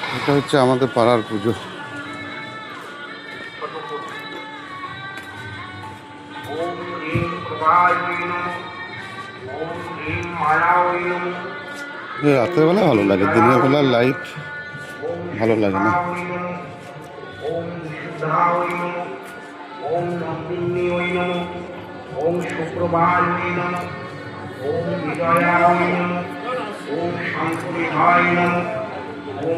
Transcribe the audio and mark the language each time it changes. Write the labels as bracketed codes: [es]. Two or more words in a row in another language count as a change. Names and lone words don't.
[bn] এটা হচ্ছে আমাদের পাড়ার পুজো। রাতের বেলা ভালো লাগে, দিনের বেলা লাইট ভালো লাগে না। [sa] ওম নন্দিন্যৈ নমঃ, ওম শুক্রবায় নমঃ, ওম বিজয়ায় নমঃ, ওম শঙ্করিধায় নমঃ, ওম